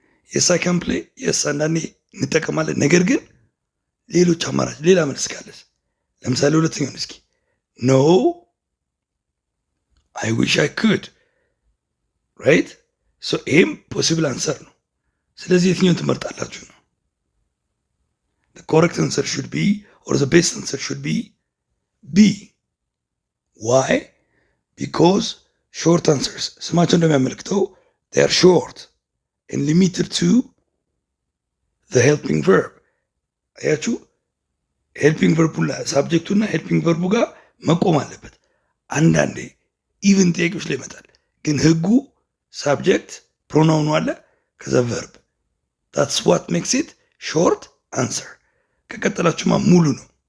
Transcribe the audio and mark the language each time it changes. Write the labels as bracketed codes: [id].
[en] የስ አይ ካን ፕሌይ [am] የስ አንዳንዴ እንጠቀማለን። ነገር ግን ሌሎች አማራጭ ሌላ መልስ ካለስ፣ ለምሳሌ ሁለተኛውን እስኪ [en] ኖ አይ ዊሽ አይ ኩድ ራይት። [am] ሶ ይህም ፖሲብል አንሰር ነው። ስለዚህ የትኛውን ትመርጣላችሁ ነው? [en] The correct answer should be, or the best answer should be B. Why? Because short answers [am] ስማቸው እንደሚያመለክተው [en] they are short and limited to the helping verb። [am] አያችሁ ሄልፒንግ ቨርቡና ሳብጀክቱና ሄልፒንግ ቨርቡ ጋር መቆም አለበት። አንዳንዴ ኢቭን ጥያቄዎች ላይ ይመጣል፣ ግን ህጉ ሳብጀክት ፕሮናውኑ አለ ከዛ ቨርብ። [en] that's what makes it short answer። [am] ከቀጠላችሁማ ሙሉ ነው።